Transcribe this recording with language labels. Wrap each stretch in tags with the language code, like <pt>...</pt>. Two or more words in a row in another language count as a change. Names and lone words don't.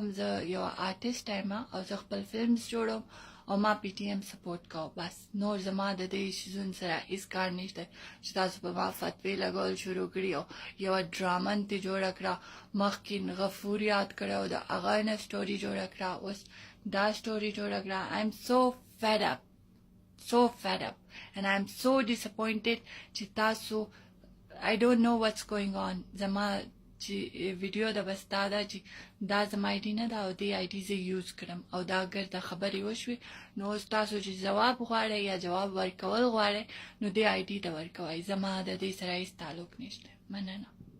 <ps>زه یو آرټسټ یم او زه خپل فلمز جوړوم او ما پی ټي ایم سپورټ کوم، بس نور زما د دې شیزونو سره هېڅ کار نشته چې تاسو په ما فتوې لګول شروع کړي او یوه ډرامه ترې جوړه کړه، مخکې غفور یاد کړی او د هغه نه سټوري جوړه کړه، اوس دا سټوري جوړه کړه.</ps> <en>I'm so fed up and I'm so disappointed</en> <ps>چې تاسو</ps> <en>I don't know what's going on.</en> <ps>زما چې ویډیو د بس دا ده چې دا زما آی ډي نه ده او دې آی ډي زه یوز کړم او دا اگر د خبرې وشوې نو اوس تاسو چې ځواب غواړئ یا جواب ورکول غواړئ نو دې آی ډي ته ورکوئ. زما د دې سره هېڅ تعلق نشته. مننه.</ps>